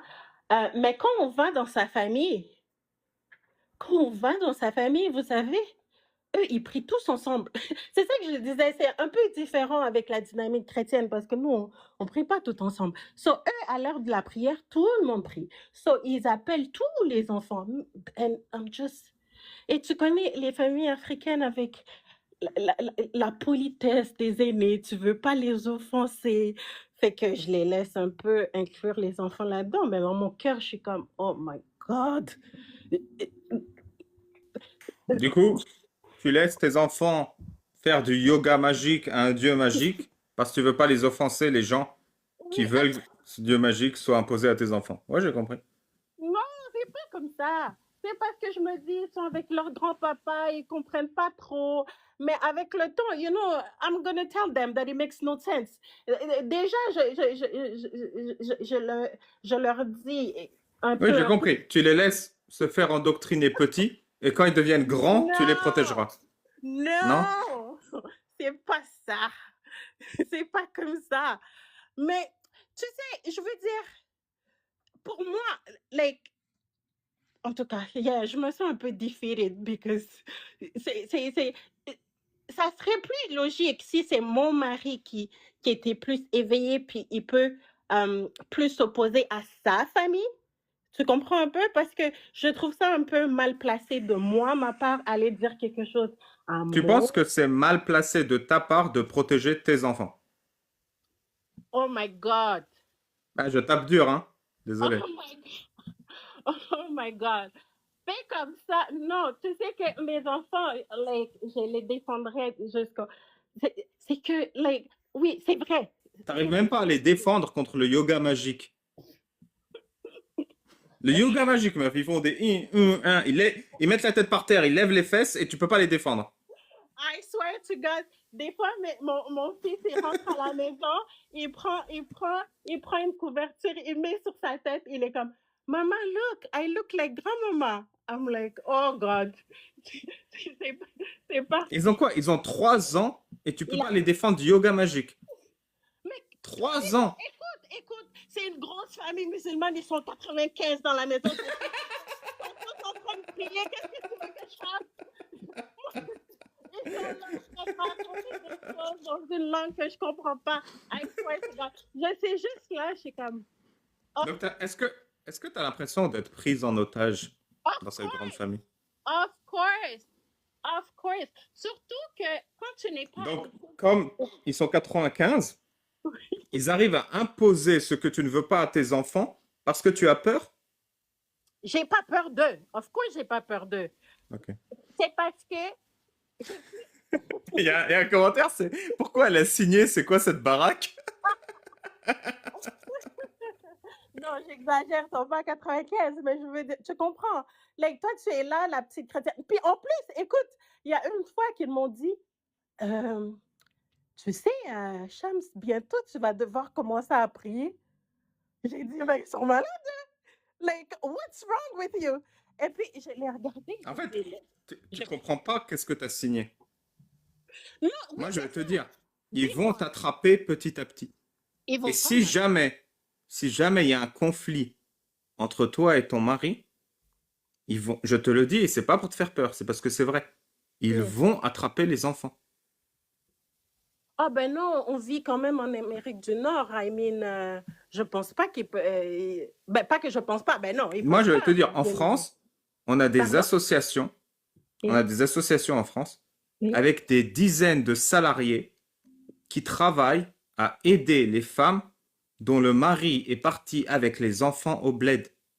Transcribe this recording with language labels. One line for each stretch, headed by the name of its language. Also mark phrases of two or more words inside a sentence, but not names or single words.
French: Mais quand on va dans sa famille, vous savez, eux, ils prient tous ensemble. C'est ça que je disais, c'est un peu différent avec la dynamique chrétienne parce que nous, on prie pas tout ensemble. So, eux, à l'heure de la prière, tout le monde prie. So, ils appellent tous les enfants.
English: And I'm just...
French: Et tu connais les familles africaines avec la politesse des aînés, tu veux pas les offenser. Fait que je les laisse un peu inclure les enfants là-dedans, mais dans mon cœur, je suis comme,
English: oh my God.
French: Du coup, tu laisses tes enfants faire du yoga magique à un dieu magique parce que tu veux pas les offenser, les gens qui Oui, veulent que ce dieu magique soit imposé à tes enfants. Ouais, j'ai compris. non, c'est pas comme ça. C'est parce que je me dis, ils sont avec leur grand-papa, ils comprennent pas trop. Mais avec le temps,
English: you know, I'm gonna tell them that it makes no sense.
French: Déjà, je leur dis un Oui, peu, j'ai compris. Tu les laisses se faire endoctriner petits et quand ils deviennent grands, tu les non, protégeras. Non? non, c'est pas ça. C'est pas comme ça. Mais, tu sais, je veux dire, pour moi, like, en tout cas, yeah, je me sens un peu
English: defeated because
French: c'est, ça serait plus logique si c'est mon mari qui était plus éveillé, puis il peut plus s'opposer à sa famille. Tu comprends un peu? Parce que je trouve ça un peu mal placé de moi, ma part, aller dire quelque chose à Tu mon... penses que c'est mal placé de ta part de protéger tes enfants?
English: Oh my God!
French: Ah, je tape dur, hein?
English: Oh
French: Désolé.
English: my, oh my God!
French: Fais comme ça. Non, tu sais que mes enfants, like, je les défendrai jusqu'au... C'est que, like, oui, c'est vrai. T'arrives même pas à les défendre contre le yoga magique. Le yoga magique, meuf, ils font des ils mettent la tête par terre, ils lèvent les fesses et tu peux pas les défendre.
English: I swear to God,
French: des fois, mon fils, il rentre à la maison, il prend une couverture, il met sur sa tête, il est comme,
English: Mama, look, I look like grandmama. I'm like, oh God.
French: C'est c'est parti. Ils ont quoi? Ils ont 3 ans et tu peux Il pas a... les défendre du yoga magique. Mais 3 ans! écoute, c'est une grosse famille musulmane, ils sont 95 dans la maison. Ils sont tous en train de prier. Qu'est-ce que tu veux que je fasse? Ils sont là, je raconter des choses dans une langue que je comprends pas.
English: I swear to God.
French: Je sais juste là, je suis comme, oh, Donc, est-ce que tu as l'impression d'être prise en otage
English: of
French: dans cette grande
English: course,
French: famille?
English: of course, of course.
French: Surtout que quand tu n'es pas Donc, un... comme ils sont 95, ils arrivent à imposer ce que tu ne veux pas à tes enfants parce que tu as peur? J'ai pas peur d'eux.
English: Of course,
French: j'ai pas peur d'eux. Ok. C'est parce que Il y a un commentaire, c'est pourquoi elle a signé, c'est quoi cette baraque? non, j'exagère, ils sont pas 95, mais je veux dire, tu comprends. Like, toi, tu es là, la petite chrétienne. Puis en plus, écoute, il y a une fois qu'ils m'ont dit, euh, tu sais, Shams, bientôt tu vas devoir commencer à prier. J'ai dit, ben, ils sont malades. Hein?
English: Like, what's wrong with you?
French: Et puis, je l'ai regardé. En fait, tu Je- comprends pas qu'est-ce que tu as signé. Non, oui, Moi, je vais te dire, ils dis-moi. vont t'attraper petit à petit. Ils vont Et pas si jamais il y a un conflit entre toi et ton mari, je te le dis, et c'est pas pour te faire peur, c'est parce que c'est vrai. Ils Mm. vont attraper les enfants. Ah ben non, on vit quand même en Amérique du Nord.
English: I mean,
French: je pense pas qu'il peut... ben, pas que je pense pas, ben non. Ils Moi, peuvent je vais pas te dire, en donner- France, on a des Pardon? associations, on a des associations en France Oui. avec des dizaines de salariés qui travaillent à aider les femmes dont le mari est parti avec les enfants au bled.